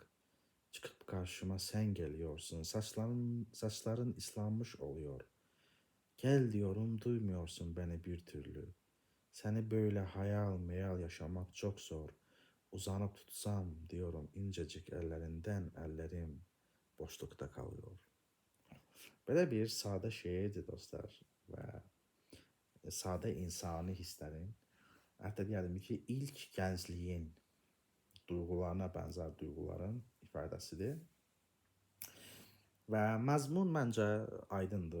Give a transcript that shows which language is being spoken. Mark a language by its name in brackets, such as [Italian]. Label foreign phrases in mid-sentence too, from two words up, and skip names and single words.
[Turkish] Çıkıp karşıma sen geliyorsun. Saçların ıslanmış oluyor. Gel diyorum duymuyorsun beni bir türlü. Seni böyle hayal meyal yaşamak çok zor. Uzanıp tutsam diyorum incecik ellerinden ellerim boşlukta kalıyor. [Azerbaijani] Böyle bir sadə şeirdir dostlar və sadə insani hisslərin, hətta deyərdim ki, ilk gəncliyin duyğularına bənzər duyğuların ifadəsidir. Və məzmun məncə aydındır.